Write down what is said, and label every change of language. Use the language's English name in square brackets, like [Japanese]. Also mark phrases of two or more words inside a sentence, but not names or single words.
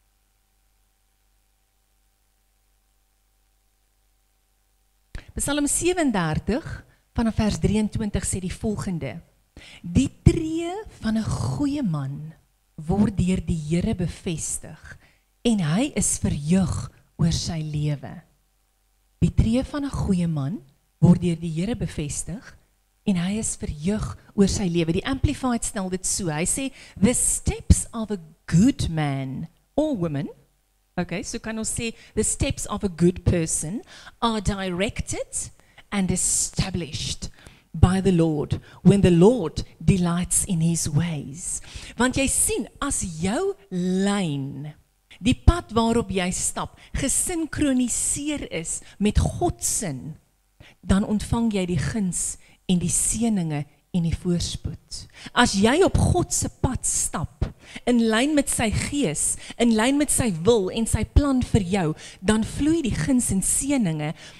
[Afrikaans] Psalm 37 vanaf vers 23 sê die volgende: Die tree van 'n goeie man word deur die Here bevestig en hy is verheug oor sy lewe. Die tree van 'n goeie man word deur die Here bevestig en hy is verheug oor sy lewe. Die Amplified stel dit so. Hy sê [English] the steps of a good man or woman. [Afrikaans] Okay, so kan ons sê, [English] the steps of a good person are directed and established by the Lord, when the Lord delights in his ways. [Afrikaans] Want jy sien, as jou lyn, die pad waarop jy stap, gesinkroniseer is met God se, dan ontvang jy die guns en die seëninge en die voorspoed. As jy op God se pad stap, in lyn met sy gees, in lyn met sy wil en sy plan vir jou, dan vloei die guns en seëninge.